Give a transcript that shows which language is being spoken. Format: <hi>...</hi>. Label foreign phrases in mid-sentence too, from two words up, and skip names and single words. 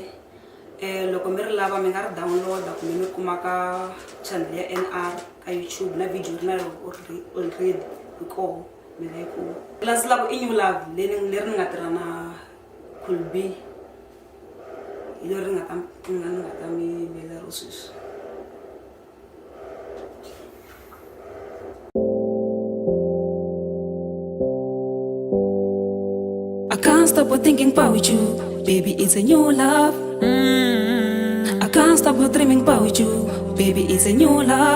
<ts>Loko mi ri lava mi nga ri download kumbe mi kumaka channel ya NR ka YouTube na video na already ko mi nga yi kuma. Plus lavo i new love leri ni nga tirha na Kulbi. Leri nga ta mi bela rosis.</ts> <en>I can't stop thinking about you, baby, it's a new love. I can't stop dreaming about you, baby, it's a new love.</en>